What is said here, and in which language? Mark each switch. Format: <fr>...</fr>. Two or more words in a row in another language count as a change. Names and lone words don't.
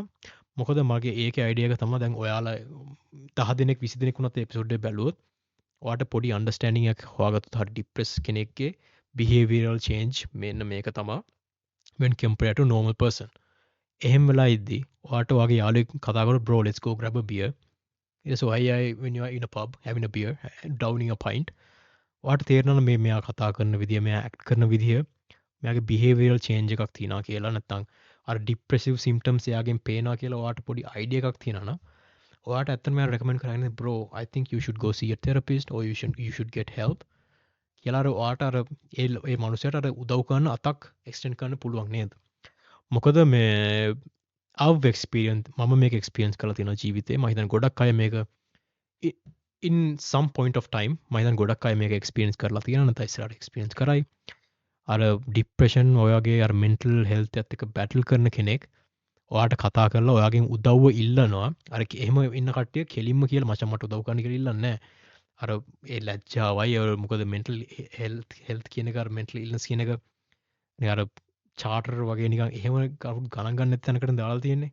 <si>මොකද මගේ ඒකේ අයිඩියා එක තමයි දැන් ඔයාලා 10 දෙනෙක් 20 දෙනෙක් වුණත් එපිසෝඩ් එක බැලුවොත් ඔයාට පොඩි අන්ඩර්ස්ටෑන්ඩින්ග් එකක් හොයාගත්තොත් හරි ඩිප්‍රෙස් කෙනෙක්ගේ</si> <en>behavioral change</en> <si>මෙන්න මේක තමයි</si> <en>when compared to normal person.</en> <si>එහෙම වෙලා ඉද්දි ඔයාට ඔයාගේ යාළුවෙක් කතා කරලා</si> <en>bro let's go grab a beer. So when you are in a pub having a beer downing a pint</en> <si>ඔයාට තේරෙනවා මේ මෙයා කතා කරන විදිය, මෙයා ඇක්ට් කරන විදිය, මෙයාගේ</si> <en>behavioral change</en> <si>එකක් තියෙනවා කියලා, නැත්නම් අර</si> <en>depressive symptoms</en> <si>එයාගෙන් පේනවා කියලා ඔයාට පොඩි idea එකක් තියෙනවා නම් ඔයාට ඇත්තටම මම recommend කරන්නේ</si> <en>bro I think you should go see a therapist or you should get help</en> <si>කියලා අර ඔයාට අර ඒ මනුස්සයාට අර උදව් කරන අතක් extend කරන්න පුළුවන් නේද? මොකද මේ</si> <en>I've experienced</en> <si>මම මේක experience කරලා තියෙනවා ජීවිතේ. මම හිතන්නේ ගොඩක් අය මේක</si> <en>in some point of time</en> <si>මම හිතන්නේ ගොඩක් අය මේක experience කරලා තියෙනවා නැත්නම් ඉස්සරහට experience කරයි. අර ડિප්‍රෙෂන් ඔයාගේ අර</si> <en>mental health</en> <si>එකත් එක්ක battle කරන කෙනෙක් ඔයාට කතා කරලා ඔයාගෙන් උදව්ව ඉල්ලනවා. අර එහෙම ඉන්න කට්ටිය කෙලින්ම කියලා මචං මට උදව් කරන්න කියලා ඉල්ලන්නේ නැහැ. අර ඒ ලැජ්ජාවයි මොකද</si> <en>mental health</en> <si>කියන එක අර</si> <en>mental illness</en> <si>කියන එක නිකන් අර චාටර් වගේ නිකන් එහෙම කවුරුත් ගණන් ගන්න නැති තැනකට දාලා තියෙන්නේ.</si>